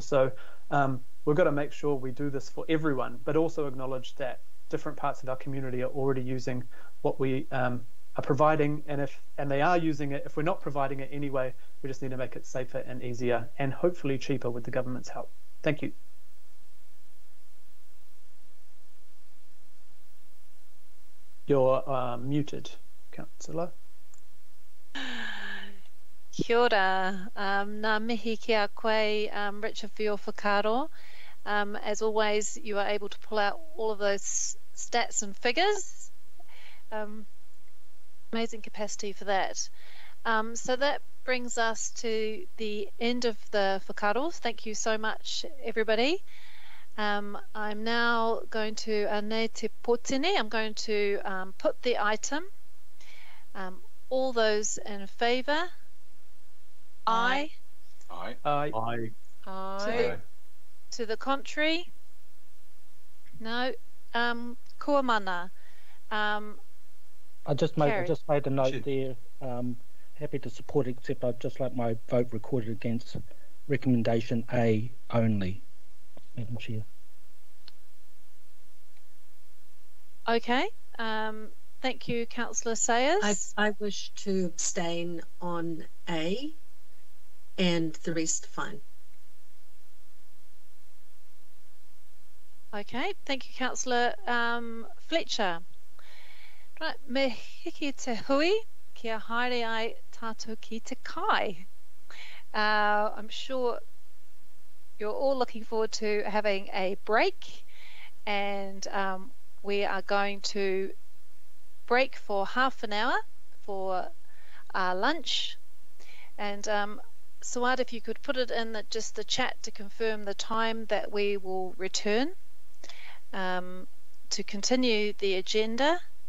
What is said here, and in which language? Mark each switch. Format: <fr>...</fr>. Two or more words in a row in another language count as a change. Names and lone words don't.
<en>So we've got to make sure we do this for everyone, but also acknowledge that different parts of our community are already using what we are providing, and they are using it. If we're not providing it anyway, we just need to make it safer and easier and hopefully cheaper with the government's help. Thank you. You're muted, Councillor.</en> <mi>Kia ora. Nā mihi ki a koe,</mi> <en>Richard, for your whakaaro. As always, you are able to pull out all of those stats and figures. Amazing capacity for that. So that brings us to the end of the whakaaros. Thank you so much, everybody. I'm now going to</en> <mi>ane te potene.</mi> <en>I'm going to put the item. All those in favour? Aye. Aye. Aye. Aye. Aye. To the contrary? No.</en> <mi>Kua mana.</mi> <en>I just made a note Sure. there. Happy to support, except I'd just like my vote recorded against recommendation A only, Madam Chair. Okay. Thank you, Councillor Sayers. I wish to abstain on A, and the rest fine. Okay. Thank you, Councillor Fletcher. Right.</en> <mi>Me hiki te hui, kia haere ai tātou ki te kai.</mi> <en>I'm sure you're all looking forward to having a break, and we are going to break for half an hour for lunch. And Suad, if you could put it in just the chat to confirm the time that we will return to continue the agenda.</en>